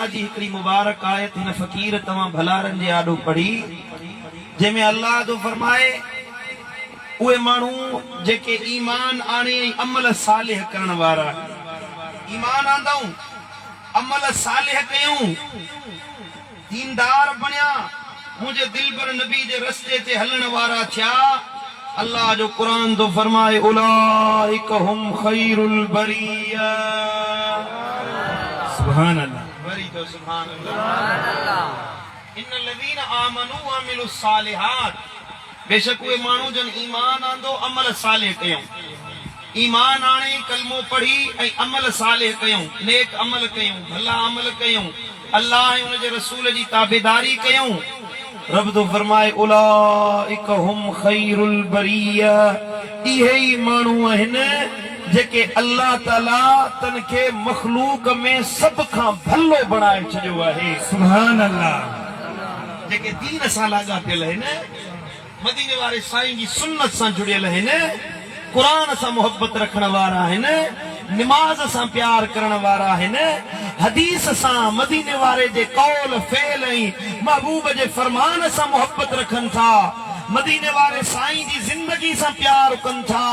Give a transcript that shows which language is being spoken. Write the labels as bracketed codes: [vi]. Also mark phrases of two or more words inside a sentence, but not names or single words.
[sd] जी हिकिड़ी मुबारक आयत हिन फ़कीर तव्हां भलारनि जे आॾो पढ़ी, जंहिंमें अल्लाह तो फरमाए उहे माण्हू जेके ईमान आणे अमल सालिह करण वारा, ईमान आंदऊं, अमल सालिह कयूं, दीनदार बणिया, मुझे दिलबर नबी जे रस्ते ते हलण वारा थिया। अल्लाह जो कुरान तो फरमाए [ar] أولئك هم خير البرية. سبحان الله. [sd] वरी तो [ar] سبحان الله. إن الذين آمنوا وعملوا الصالحات, [sd] बेशक उहे माण्हू जन ईमान आंदो, अमल सालिह कयूं। ईमान आणे कलमो पढ़ी ऐं अमल सालिह कयूं, नेक अमल कयूं, भला अमल कयूं, अल्लाह ऐं उन जे रसूल जी ताबेदारी कयूं। रब तो फरमाए [ar] أولئك هم خير البرية, [sd] इहे ई माण्हू आहिनि जेके अल्लाह ताला तन खे मखलूक में सभ खां भलो बणाए छॾियो आहे। [ar] سبحان الله. [sd] जेके दीन सां लाॻापियल आहिनि, मदीने वारे साईं जी सुन्नत सां जुड़ियल आहिनि, क़ुरान सां मोहब्बत रखण वारा आहिनि, निमाज़ सां प्यार करण वारा आहिनि, हदीस सां, मदीने वारे जे कौल फेल ऐं महबूब जे फरमान सां मोहब्बत रखनि था, मदीने वारे साईं जी ज़िंदगी सां प्यार कनि था।